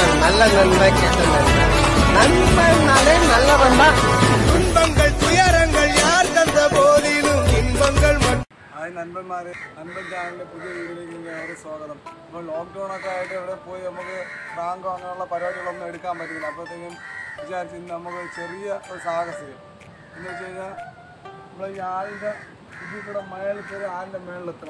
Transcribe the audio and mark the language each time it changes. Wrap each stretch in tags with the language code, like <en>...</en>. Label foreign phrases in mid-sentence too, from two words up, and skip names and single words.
<ta>நல்ல நண்பன் கெட்ட நண்பன். நண்பன்னாலே நல்லவன் தான். துன்பங்கள் துயரங்கள் யார் தந்த போதிலும் ഇൻപങ്ങൾ.</ta> <ml>ഹായ് നൻപന്മാരെ, നൻപൻ ചാനലിൻ്റെ പുതിയ വീഡിയോയിലേക്ക് നിങ്ങൾക്ക് സ്വാഗതം. ഇപ്പോൾ ലോക്ക്ഡൗണൊക്കെ ആയിട്ട് ഇവിടെ പോയി നമുക്ക് റാങ്കോ അങ്ങനെയുള്ള പരിപാടികളൊന്നും എടുക്കാൻ പറ്റുന്നില്ല. അപ്പോഴത്തേക്കും വിചാരിച്ച് ഇന്ന് നമുക്ക് ചെറിയ ഒരു സാഹസികം എന്ന് വെച്ച് കഴിഞ്ഞാൽ നമ്മൾ ഈ ആളിൻ്റെ ഇതിൽ കൂടെ മേളിൽ കയറി ആളിൻ്റെ മേളിലെത്തണം.</ml>